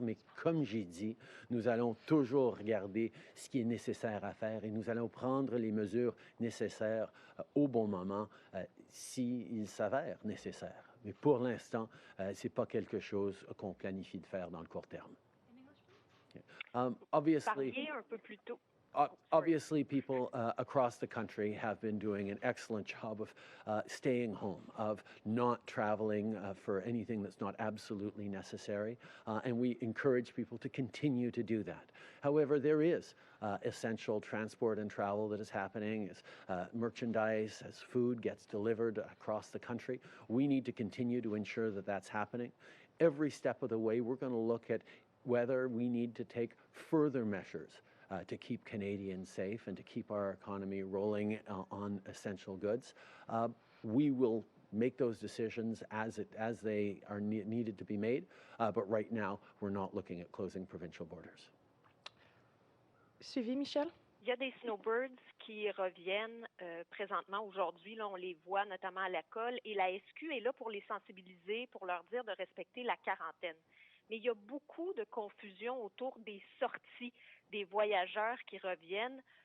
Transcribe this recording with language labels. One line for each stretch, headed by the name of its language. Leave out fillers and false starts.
French: Mais comme j'ai dit, nous allons toujours regarder ce qui est nécessaire à faire et nous allons prendre les mesures nécessaires au bon moment s'il s'avère nécessaire. Mais pour l'instant, ce n'est pas quelque chose qu'on planifie de faire dans le court terme.
English: Obviously,
French: un peu plus tôt.
English: Obviously, people across the country have been doing an excellent job of staying home, of not traveling for anything that's not absolutely necessary, and we encourage people to continue to do that. However, there is essential transport and travel that is happening as merchandise, as food gets delivered across the country. We need to continue to ensure that that's happening. Every step of the way, we're going to look at whether we need to take further measures to keep Canadians safe and to keep our economy rolling on essential goods. We will make those decisions as they are needed to be made, but right now we're not looking at closing provincial borders.
French: Suivi, Michel? Il y a des snowbirds qui reviennent présentement aujourd'hui. Là, on les voit notamment à l'école et la SQ est là pour les sensibiliser, pour leur dire de respecter la quarantaine. Mais il y a beaucoup de confusion autour des sorties des voyageurs qui reviennent.